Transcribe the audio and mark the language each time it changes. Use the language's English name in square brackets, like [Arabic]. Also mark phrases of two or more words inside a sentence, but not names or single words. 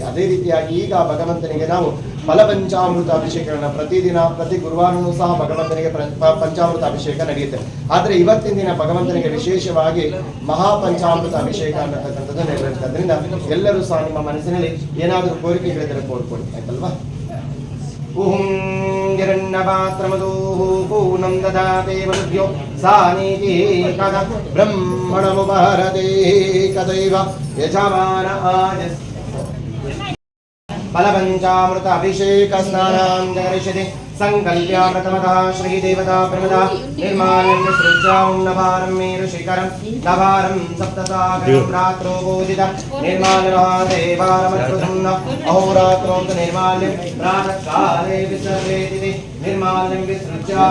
[Kannada] ಅದೇ ರೀತಿಯಾಗಿ ಈಗ ಭಗವಂತನಿಗೆ ನಾವು ಫಲಪಂಚಾಮೃತ ಅಭಿಷೇಕಗಳನ್ನ ಪ್ರತಿ ಗುರುವಾರನೂ ಸಹ ಭಗವಂತನಿಗೆ ಪಂಚಾಮೃತ ಅಭಿಷೇಕ ನಡೆಯುತ್ತೆ. ಆದ್ರೆ ಇವತ್ತಿನ ದಿನ ಭಗವಂತನಿಗೆ ವಿಶೇಷವಾಗಿ ಮಹಾಪಂಚಾಮೃತ ಅಭಿಷೇಕ ಅನ್ನತಕ್ಕಂಥದ್ದು ನೆರವೇರುತ್ತೆ. ಅದರಿಂದ ಎಲ್ಲರೂ ಸಹ ನಿಮ್ಮ ಮನಸ್ಸಿನಲ್ಲಿ ಏನಾದರೂ ಕೋರಿಕೆಗಳಿದ್ದರೆ ಕೋರ್ಕೊಳ್ಳಿ, ಆಯ್ತಲ್ವಾ? [Sanskrit] ಊಂ ಗಿರಣ್ಣಪಾತ್ರಮದೂಃ ಪೂರ್ಣಂ ದದಾತೆ ವಸುಭ್ಯೋ ಸಾ ನೀತಿಃ ಕದ ಬ್ರಹ್ಮಣಮುಪಹರತೆ ಕದೈವ ಯಜಮಾನ ಆಜಸ್ ಫಲಪಂಚಾಮೃತ ಅಭಿಷೇಕ ಸ್ನಾನಾಂ ಜಗರಿಷ್ಯತೆ ಸಂಕಲ್ಪ್ಯ ಪ್ರಥಮತಃ ಶ್ರೀದೇವತಾ ಪ್ರಮದಾ ನಿರ್ಮಾಲ್ಯಂ ವಿಸೃಜ್ಯ ಉನ್ನಭಾರಂ ಮೇರು ಶಿಖರಂ ನಭಾರಂ ಸಪ್ತಸಾಗರಂ ರಾತ್ರೋ ಬೋಧಿತ ನಿರ್ಮಾಲ್ಯಮಹಾದೇವಾರಮದ್ಭುತಂ ಅಹೋರಾತ್ರೋಂ ನಿರ್ಮಾಲ್ಯಂ ಪ್ರಾತಃಕಾಲೇ ವಿಸರ್ಜೇತಿ ನಿರ್ಮಾಲ್ಯಂ ವಿಸೃಜ್ಯ